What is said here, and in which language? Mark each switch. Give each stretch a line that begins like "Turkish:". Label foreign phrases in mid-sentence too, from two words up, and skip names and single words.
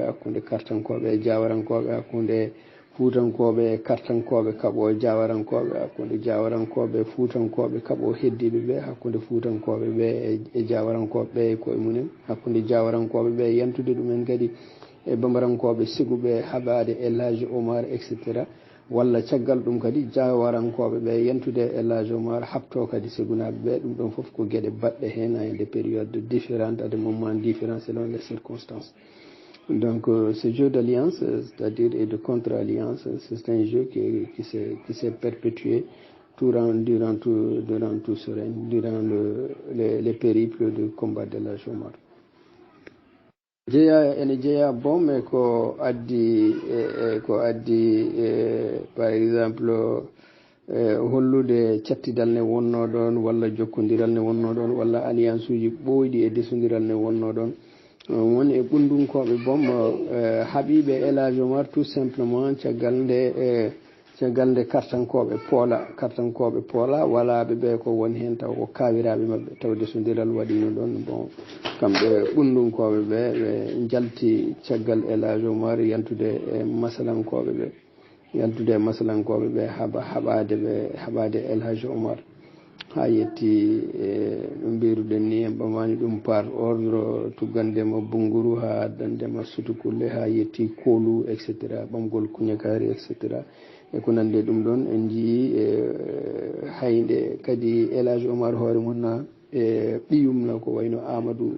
Fula: hakkude kartankoɓe jawarankoɓe hakkude fuutankoɓe e kartankoɓe kaɓo jawarankoɓe hakkude jawarankoɓe fuutankoɓe kaɓo heddiɓe ɓe hakkude fuutankoɓe ɓe e jawarankoɓe ɓe e koye munen hakkude jawarankoɓe ɓe yantude ɗumen kadi e bambarankoɓe siguɓe haɓade El Hadji Oumar etc walla caggal ɗum kadi jawarankoɓe ɓe yantude El Hadji Oumar habto kadi segunaɓe ɓe ɗum ɗon foof ko gueɗe baɗɗe hen
French: à des périodes différentes à des moments différents selon les circonstances. Donc ce jeu d'alliance, c'est-à-dire et de contre-alliance, c'est un jeu qui s'est perpétué durant tout ce règne, durant les périples de combat de la Oumar.
Fula: ene jeeya boom ko addi
French: par exemple
Fula: hollude cattidal ne wonno ɗon walla jokkodiral ne wonno ɗon walla alliance uji ɓooyɗi e desodiral ne wonno ɗon woni e ɓundunkoɓe boom haɓiɓe El Hadji Oumar
French: tout simplement
Fula: caggal nde caggal nde kartankoɓe poola walaɓe ɓe ko woni hen taw ko kawiraɓe mabɓe tawde so ndiral waɗino ɗon bon kamɓe ɓundunkoɓe ɓe ɓe jalti caggal Elage Oumar yantude e masalankoɓe ɓe haɓade Elage Oumar ha yetti no mbiruɗen ni en ɓamani ɗum
French: par ordre
Fula: tuggandema Bunguru ha addandema Sutukulle ha yetti Kolu etc ɓamgol Kuñakari etc e ko nande ɗum ɗon en jii hayde kadi Elage Oumar hoore mum e ɓiyumna ko wayno Amadou